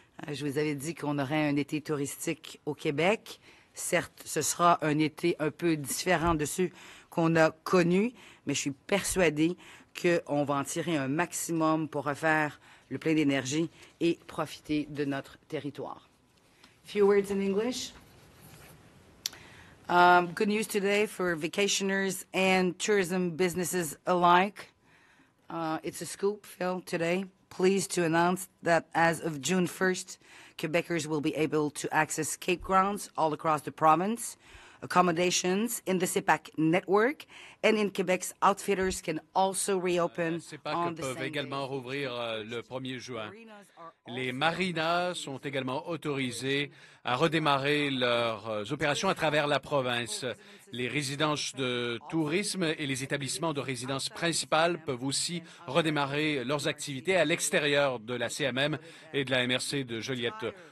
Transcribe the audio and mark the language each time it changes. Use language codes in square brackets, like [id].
[fr] Je vous avais dit qu'on aurait un été touristique au Québec. Certes, ce sera un été un peu différent de ceux qu'on a connus, mais je suis persuadée qu'on va en tirer un maximum pour refaire le plein d'énergie et profiter de notre territoire. [en] Few words in English. Good news today for vacationers and tourism businesses alike. It's a scoop, Phil, today. Pleased to announce that as of June 1st, Quebecers will be able to access campgrounds all across the province, accommodations in the CEPAC network, and in Quebec's outfitters can also reopen on the same day. [fr] Peuvent également rouvrir le 1er juin. Les marinas sont également autorisés à redémarrer leurs opérations à travers la province. Les résidences de tourisme et les établissements de résidence principale peuvent aussi redémarrer leurs activités à l'extérieur de la CMM et de la MRC de Joliette.